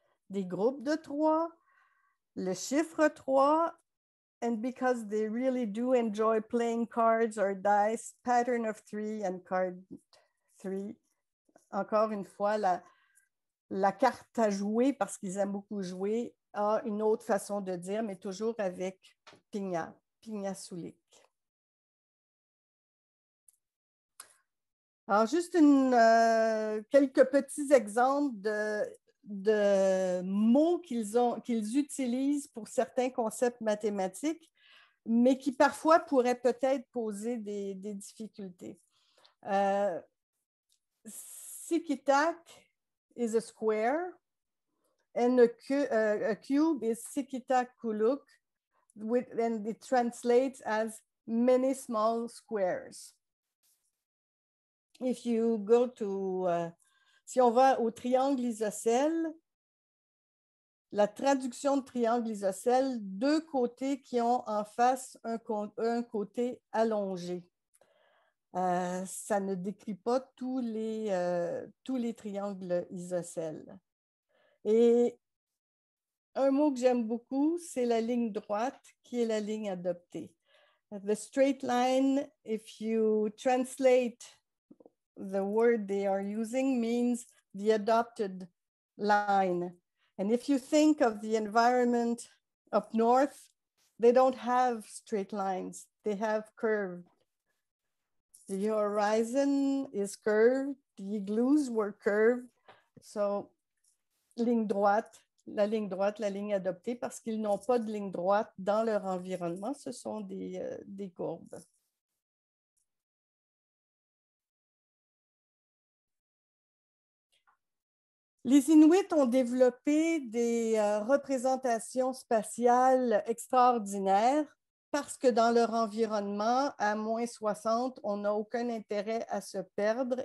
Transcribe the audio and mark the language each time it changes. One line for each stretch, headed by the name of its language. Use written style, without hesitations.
French: Des groupes de 3. Le chiffre 3,
English: and because they really do enjoy playing cards or dice, pattern of 3 and card 3.
French: Encore une fois, la carte à jouer, parce qu'ils aiment beaucoup jouer, a une autre façon de dire, mais toujours avec pinyasulik. Alors, juste quelques petits exemples de mots qu'ils utilisent pour certains concepts mathématiques, mais qui parfois pourraient peut-être poser des difficultés.
English: Sikitak is a square, and a cube is Sikitak Kuluk, and it translates as many small squares. If you go to
French: si on va au triangle isocèle, la traduction de triangle isocèle, 2 côtés qui ont en face un côté allongé. Ça ne décrit pas tous les triangles isocèles. Et un mot que j'aime beaucoup, c'est la ligne droite qui est la ligne adoptée.
English: The straight line, if you translate the word they are using, means the adopted line. And if you think of the environment up north, they don't have straight lines, they have curved. The horizon is curved, the igloos were curved. So
French: ligne droite, la ligne adoptée, parce qu'ils n'ont pas de ligne droite dans leur environnement, ce sont des courbes. Les Inuits ont développé des représentations spatiales extraordinaires parce que dans leur environnement, à moins 60, on n'a aucun intérêt à se perdre.